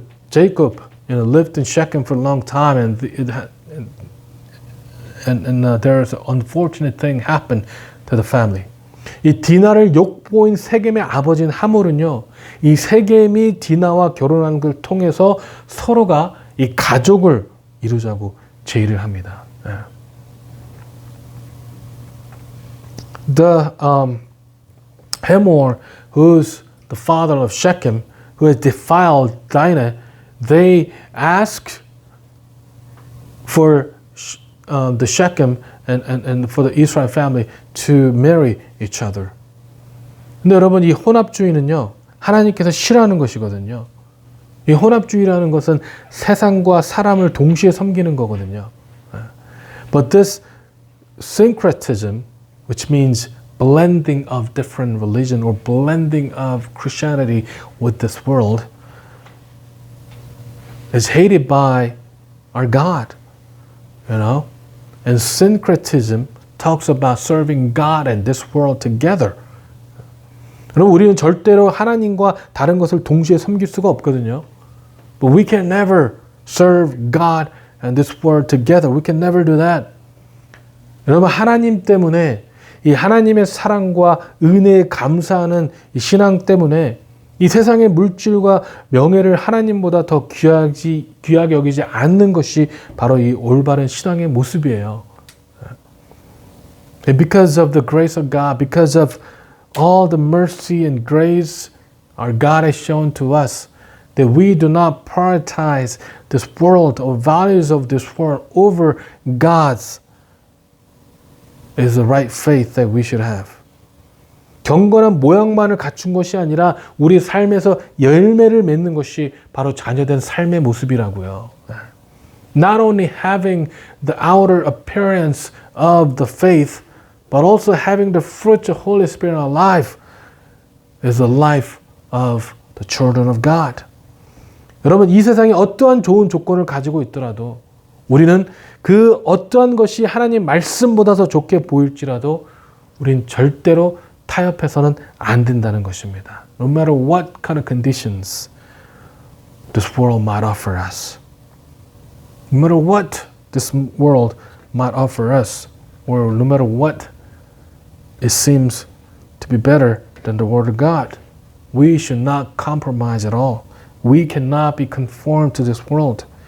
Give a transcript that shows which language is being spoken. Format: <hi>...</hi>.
<en>Jacob, lived in Shechem for a long time, and there's an unfortunate thing happened to the family.</en> <ko>이 디나를 욕보인 세겜의 아버지인 하몰은요, 이 세겜이 디나와 결혼한 걸 통해서 서로가 이 가족을 이루자고 제의를 합니다.</ko> <en>The Hamor, who's the father of Shechem, who has defiled Dinah, they ask for the Shechem and for the Israel family to marry each other.</en> <ko>근데 여러분, 이 혼합주의는요, 하나님께서 싫어하는 것이거든요. 이 혼합주의라는 것은 세상과 사람을 동시에 섬기는 거거든요.</ko> <en>But this syncretism, which means blending of different religion or blending of Christianity with this world, is hated by our God, And syncretism talks about serving God and this world together.</en> <ko>여러분 우리는 절대로 하나님과 다른 것을 동시에 섬길 수가 없거든요.</ko> <en>But we can never serve God and this world together. We can never do that.</en> <ko>여러분 하나님 때문에 이 하나님의 사랑과 은혜에 감사하는 이 신앙 때문에 이 세상의 물질과 명예를 하나님보다 더 귀하게 여기지 않는 것이 바로 이 올바른 신앙의 모습이에요.</ko> <en>And because of the grace of God, because of all the mercy and grace our God has shown to us, that we do not prioritize this world or values of this world over God's is the right faith that we should have.</en> <ko>경건한 모양만을 갖춘 것이 아니라 우리 삶에서 열매를 맺는 것이 바로 자녀된 삶의 모습이라고요.</ko> <en>Not only having the outer appearance of the faith, but also having the fruit of Holy Spirit in our life is the life of the children of God.</en> <ko>여러분 이 세상에 어떠한 좋은 조건을 가지고 있더라도 우리는 그 어떠한 것이 하나님 말씀보다 더 좋게 보일지라도 우린 절대로 타협해서는 안 된다는 것입니다.</ko> <en>No matter what kind of conditions this world might offer us. No matter what this world might offer us. Or no matter what it seems to be better than the Word of God. We should not compromise at all. We cannot be conformed to this world.</en>